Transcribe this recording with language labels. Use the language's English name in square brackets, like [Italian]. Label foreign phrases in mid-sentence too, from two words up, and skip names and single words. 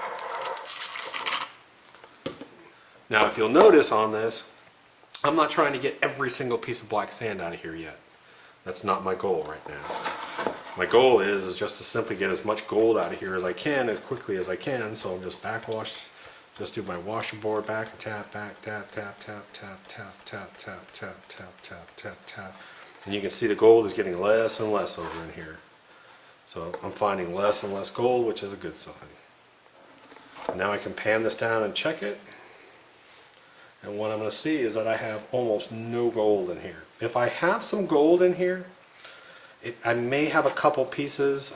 [English] Now if you'll notice on this, I'm not trying to get every single piece of black sand out of here yet. That's not my goal right now. My goal is just to simply get as much gold out of here as I can, as quickly as I can, so I'm just backwash, just do my washerboard back and tap, back, tap, tap, tap, tap, tap, tap, tap, tap, tap, tap, tap, tap. And you can see the gold is getting less and less over in here. So I'm finding less and less gold, which is a good sign. Now I can pan this down and check it. And what I'm going to see is that I have almost no gold in here. If I have some gold in here, I may have a couple pieces.